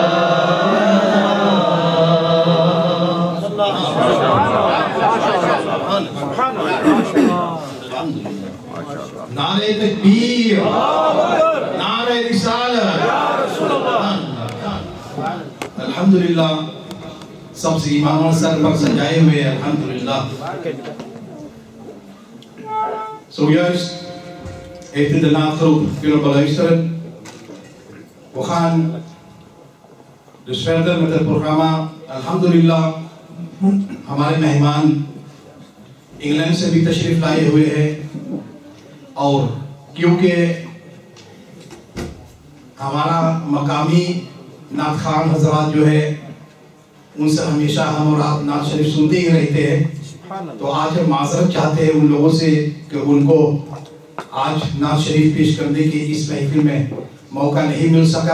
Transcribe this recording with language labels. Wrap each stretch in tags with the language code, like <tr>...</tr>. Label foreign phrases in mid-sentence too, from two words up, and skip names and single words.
<ur>نعرہ تکبیر، نعرہ رسالت، الحمدللہ، سب سے ایمان سر پر سجائے ہوئے، الحمدللہ۔</ur> <nl>So juist heeft in de nagroep kunnen beluisteren. We gaan dus verder met het programma.</nl> <ur>Alhamdulillah, ہمارے مہمان انگلینڈ سے بھی تشریف لائے ہوئے ہیں، اور کیونکہ ہمارا مقامی نعت خواں حضرات جو ہے ان سے ہمیشہ ہم اور آپ نعت شریف سنتے ہی رہتے ہیں، تو آج ہم معذرت چاہتے ہیں ان لوگوں سے کہ ان کو آج نعت شریف پیش کرنے کی اس محفل میں موقع نہیں مل سکا.</ur>